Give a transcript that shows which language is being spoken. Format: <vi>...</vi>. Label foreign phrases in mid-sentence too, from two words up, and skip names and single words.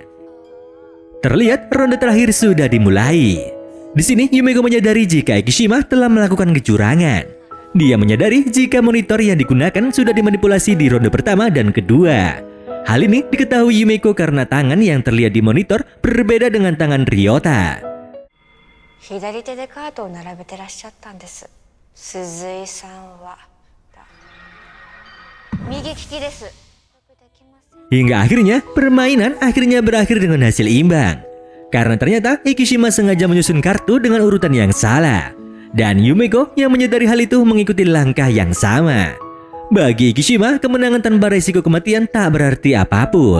<id>Terlihat ronde terakhir sudah dimulai. Di sini Yumeko menyadari jika Ikishima telah melakukan kecurangan. Dia menyadari jika monitor yang digunakan sudah dimanipulasi di ronde pertama dan kedua. Hal ini diketahui Yumeko karena tangan yang terlihat di monitor berbeda dengan tangan Ryota.</id> <ja>左手でカードを並べてらっしゃったんです。鈴井さんは右利きです。</ja> <id>Hingga akhirnya permainan berakhir dengan hasil imbang. Karena ternyata Ikishima sengaja menyusun kartu dengan urutan yang salah. Dan Yumeko yang menyadari hal itu mengikuti langkah yang sama. Bagi Ikishima, kemenangan tanpa resiko kematian tak berarti apapun.</id>